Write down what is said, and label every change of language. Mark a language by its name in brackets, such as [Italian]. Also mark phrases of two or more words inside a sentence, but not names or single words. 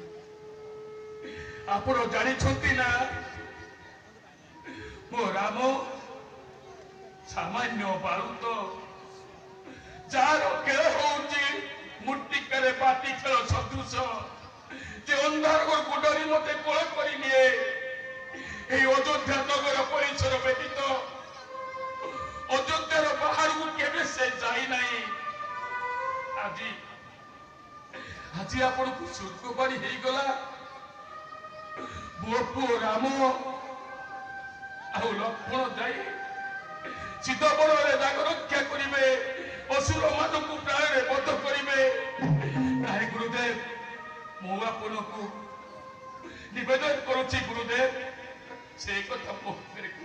[Odia] ଆପଣ ଜାଣିଛନ୍ତି ନା ମୋ ରାମ ସାମାନ୍ୟ ବାଳୁତ, ଯାହାର ଖେଳ ହଉଛି ମୂର୍ତ୍ତିକାରେ ବାଟି ଖେଳ ସଦୃଶ, ଯେ ଅନ୍ଧାର ଗୁଡରି ମତେ କୋଳ କରି ନିଏ। ଏଇ ଅଯୋଧ୍ୟା ନଗର ପରିସର ବ୍ୟତୀତ ଅଯୋଧ୍ୟାର ବାହାରକୁ କେବେ ସେ ଯାଇ ନାହିଁ। ଆଜି ଆପଣଙ୍କୁ ସ୍ୱର୍ଗବାଣୀ ହେଇଗଲା, ମୋ ପୁଅ ରାମ ଆଉ ଲକ୍ଷ୍ମଣ ଯାଇ ଚିଦବଳରେ ଦାଗ ରକ୍ଷା କରିବେ, ଅସୁର ମାନଙ୍କୁ ପ୍ରାଣରେ ବଧ କରିବେ। ନାଇଁ ଗୁରୁଦେବ, ମୁଁ ଆପଣଙ୍କୁ ନିବେଦନ କରୁଛି ଗୁରୁଦେବ, ସେ କଥା ମୋ ଉପରେ କୁହ।